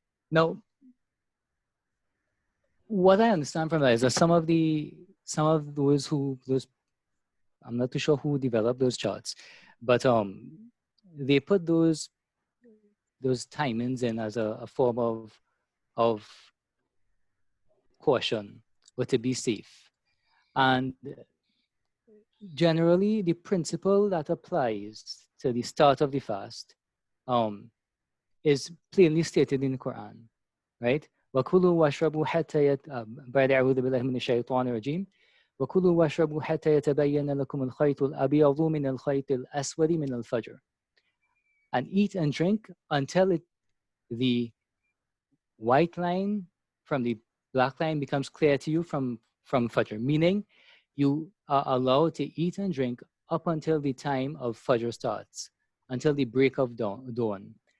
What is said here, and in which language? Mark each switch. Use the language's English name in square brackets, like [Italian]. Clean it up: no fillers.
[English] Now, what I understand from that is that some of those I'm not too sure who developed those charts, but they put those timings in as a form of caution or to be safe. And generally, the principle that applies to the start of the fast is plainly stated in the Quran, right? [Arabic] وَكُلُوا وَاشْرَبُوا حَتَّى بعد أعوذ بالله من الشيطان الرجيم وَكُلُوا وَاشْرَبُوا حَتَّى يَتَبَيَّنَ لَكُمُ الْخَيْطُ الْأَبْيَضُ مِنَ الْخَيْطِ الْأَسْوَدِ مِنَ الْفَجْرِ. [English] And eat and drink until the white line from the black line becomes clear to you from Fajr. Meaning, you are allowed to eat and drink up until the time of Fajr starts, until the break of dawn.